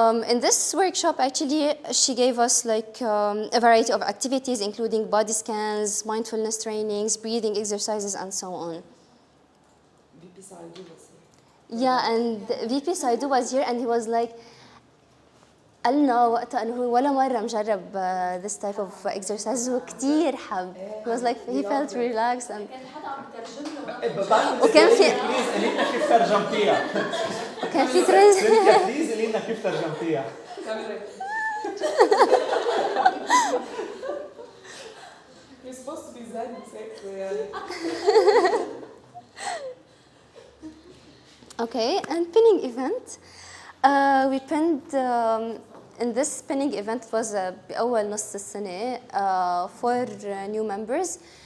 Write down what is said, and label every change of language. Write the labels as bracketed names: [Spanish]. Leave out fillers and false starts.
[English] In this workshop, actually, she gave us a variety of activities, including body scans, mindfulness trainings, breathing exercises, and so on. Yeah, and VP Saidu was here, and he was like, [Arabic] قالنا وقتها انه هو ولا مره مجرب [English] this type of exercises [Arabic] وكثير حب. [English] He was like he felt relaxed and [Arabic] كان حدا عم يترجم له وكان في بليز قولي لنا كيف ترجمتيها. كان في ترند. بليز قولي لنا كيف ترجمتيها. [English] You're supposed to be zen safely. Okay, and pinning event. We pinned in this pinning event was [Arabic] بأول نص السنة [English] for new members.